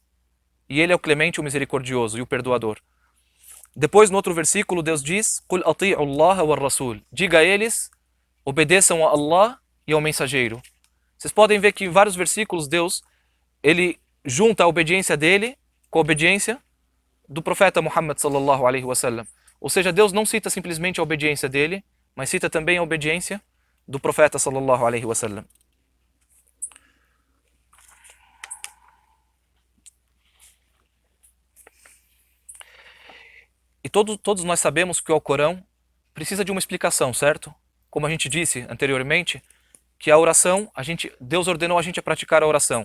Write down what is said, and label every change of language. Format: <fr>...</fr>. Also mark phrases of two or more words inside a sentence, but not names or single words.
<pt>E ele é o clemente, o misericordioso e o perdoador. Depois, no outro versículo, Deus diz:</pt> <ar>قُلْ أَطِيعُوا اللَّهَ وَالرَّسُولَ.</ar> <pt>Diga a eles, obedeçam a Allah e ao mensageiro. Vocês podem ver que em vários versículos Deus, ele junta a obediência dele com a obediência do profeta Muhammad</pt> <ar>صلى الله عليه وسلم.</ar> <pt>Ou seja, Deus não cita simplesmente a obediência dele, mas cita também a obediência do profeta</pt> <ar>صلى الله عليه وسلم.</ar> <pt>E todos nós sabemos que o Alcorão precisa de uma explicação, certo? Como a gente disse anteriormente, que a oração, Deus ordenou a gente a praticar a oração.</pt>